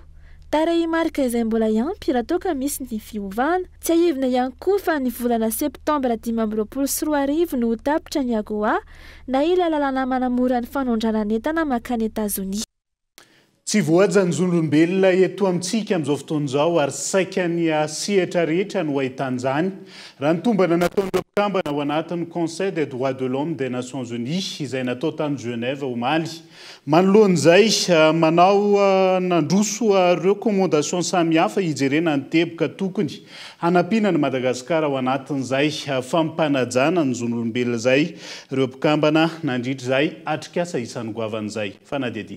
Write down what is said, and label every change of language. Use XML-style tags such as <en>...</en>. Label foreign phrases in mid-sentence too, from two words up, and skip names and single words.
<mg>Tarehimarika izay mbola iampy raha toa ka misy ny fiovana tsy ahivina ihany koa fa ny volana septambra 2024 no tapitra ny AGOA na ilay lalàna manamora ny fanondranana entana makany Etazonia. Tsy voajanjon'olombelona eto amintsika amin'izao fotoan'izao ary saika ny sehatra rehetra no ahitan'izany raha ny tombana nataon'ireo mpikambana ao anatin'ny</mg> <fr>Conseil des droits de l'homme des Nations Unies</fr> <mg>izay natao tany Genève omaly. Manoloan'izay manao nandroso recommandation samihafa hijerena ny teboka tokony hanampiana ny Madagasikara ao anatin'izay fampanajana ny zon'olombelona izay ireo mpikambana nandritra izay atrikasa isan'ny goavan'izay fanadidi.</mg>